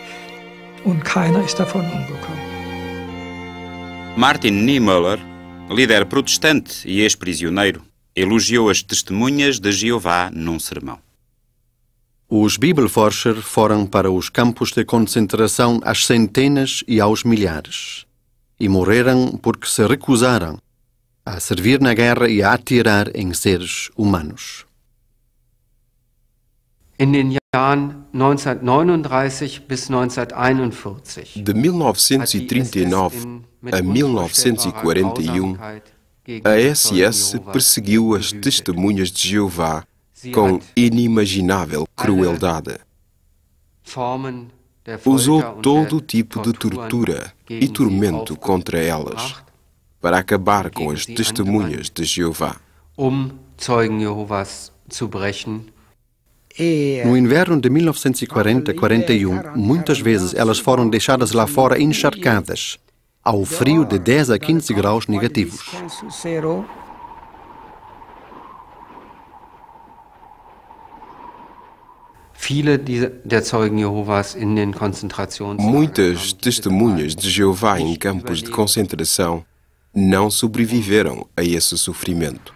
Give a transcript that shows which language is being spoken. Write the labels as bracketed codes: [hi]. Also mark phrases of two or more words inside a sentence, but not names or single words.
[pt] Martin Niemöller, líder protestante e ex-prisioneiro, elogiou as testemunhas de Jeová num sermão. Os Bibelforscher foram para os campos de concentração às centenas e aos milhares. E morreram porque se recusaram a servir na guerra e a atirar em seres humanos. [de] In den Jahren 1939 bis 1941. [pt] De 1939 a 1941, a SS perseguiu as testemunhas de Jeová com inimaginável crueldade. Usou todo tipo de tortura e tormento contra elas para acabar com as testemunhas de Jeová. [de] Zeugen Jehovas zu brechen. [pt] No inverno de 1940-41, muitas vezes elas foram deixadas lá fora encharcadas, ao frio de 10 a 15 graus negativos. Muitas testemunhas de Jeová em campos de concentração não sobreviveram a esse sofrimento.